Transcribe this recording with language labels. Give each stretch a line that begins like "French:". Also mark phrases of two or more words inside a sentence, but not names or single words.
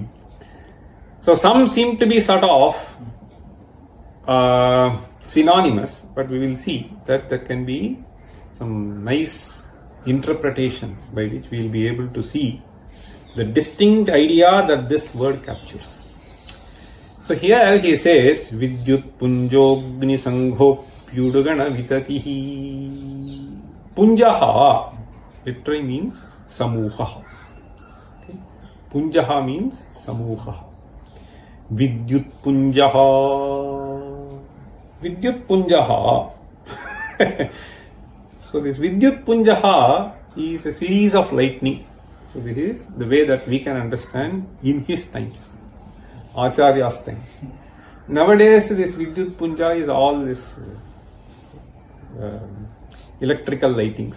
English: So some seem to be sort of synonymous, but we will see that there can be some nice interpretations by which we will be able to see the distinct idea that this word captures. So here he says
Sanskrit: विद्युत् पुञ्जोग्नि सङ्घोप्युदगण विततिः.
English: Punjaha literally means Samuha. Okay. Punjaha means Samuha.
Sanskrit: विद्युत् पुञ्जः। विद्युत् पुञ्जः.
English: So this
Sanskrit: विद्युत् पुञ्जः
English: is a series of lightning. So this is the way that we can understand in his times, Acharya's times. Nowadays this
Sanskrit: विद्युत् पुञ्ज
English: is all this electrical lightings.